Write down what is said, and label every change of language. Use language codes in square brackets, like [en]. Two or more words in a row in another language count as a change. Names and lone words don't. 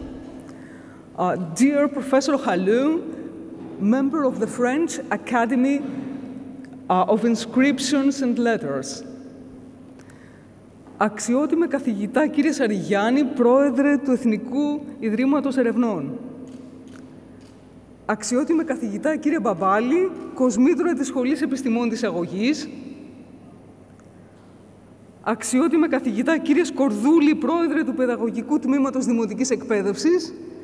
[en] Dear Professor Halou, member of the French Academy of Inscriptions and Letters. [el] Αξιότιμε καθηγητά, κύριε Σαριγιάννη, πρόεδρε του Εθνικού Ιδρύματος Ερευνών. Αξιότιμε καθηγητά, κύριε Μπαμπάλη, κοσμήτρωε της Σχολής Επιστημών της Αγωγής. Αξιότιμε καθηγητά, κύριε Σκορδούλη, πρόεδρε του Παιδαγωγικού Τμήματος Δημοτικής Εκπαίδευσης.